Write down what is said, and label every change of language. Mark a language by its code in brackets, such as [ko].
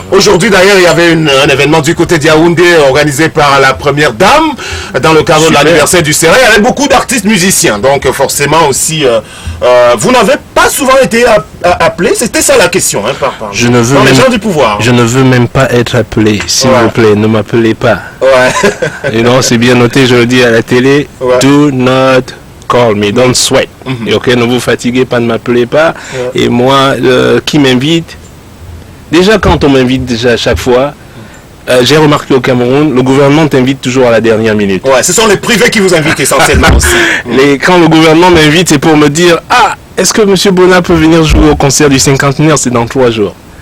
[fr] Aujourd'hui, d'ailleurs, il y avait un événement du côté d'Yaoundé organisé par la première dame dans le cadre de l'anniversaire du CERA. Il y avait beaucoup d'artistes musiciens. Donc, forcément aussi, vous n'avez pas souvent été appelé. C'était ça la question, hein, par les gens du pouvoir. Je ne veux même pas être appelé, s'il vous plaît. Ne m'appelez pas. Et non, c'est bien noté, je le dis à la télé. [en] Do not call me, don't sweat. [fr] Et ok, ne vous fatiguez pas, ne m'appelez pas. Et moi, qui m'invite, déjà quand on m'invite déjà à chaque fois, j'ai remarqué au Cameroun, le gouvernement t'invite toujours à la dernière minute. Ouais, ce sont les privés qui vous invitent essentiellement aussi. Quand le gouvernement m'invite, c'est pour me dire, est-ce que M. Bona peut venir jouer au concert du cinquantenaire, c'est dans 3 jours.